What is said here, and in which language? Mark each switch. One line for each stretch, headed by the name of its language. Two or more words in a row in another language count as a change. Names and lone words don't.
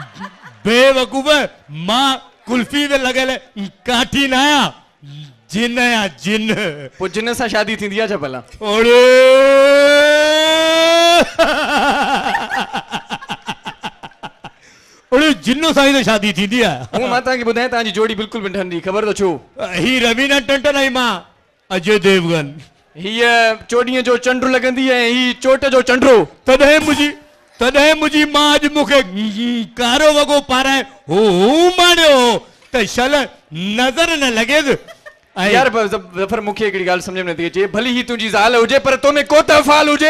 Sindhi: बेवकूफ़ मां कुल्फी में लॻल काठी न आहियां जिन आहियां जिन पोइ जिन सां शादी थींदी आहे छा भला ओड़े ओड़े जिन्नो सां ई शादी थींदी आहे मां तव्हांखे ॿुधायां तव्हांजी जोड़ी बिल्कुलु बि ठहंदी ख़बर त छो ही रवीना टंटन आई मां अजय देवगन हीअ चोॾीअ जो चंडु लॻंदी ऐं ही चोट जो चंडो तॾहिं मुंहिंजी मां अॼु मूंखे कारो वॻो पाराए हू माणियो त शल नज़र न लॻेसि यार ज़फर मूंखे हिकिड़ी ॻाल्हि सम्झ में नथी अचे भली ही तुंहिंजी ज़ाल हुजे पर तो में को त अफ़ाल हुजे